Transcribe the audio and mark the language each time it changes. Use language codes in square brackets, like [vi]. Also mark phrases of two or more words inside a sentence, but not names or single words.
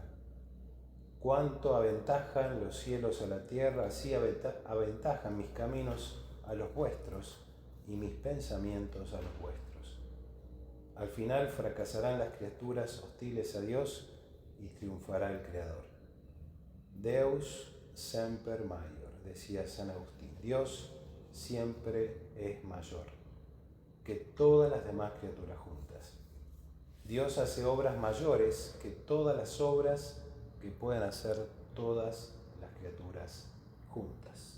[es] Cuánto aventajan los cielos a la tierra, así aventajan mis caminos a los vuestros y mis pensamientos a los vuestros. Al final fracasarán las criaturas hostiles a Dios y triunfará el Creador. [la] Deus semper maior, [es] decía San Agustín. Dios siempre es mayor que todas las demás criaturas juntas. Dios hace obras mayores que todas las obras que puedan hacer todas las criaturas juntas.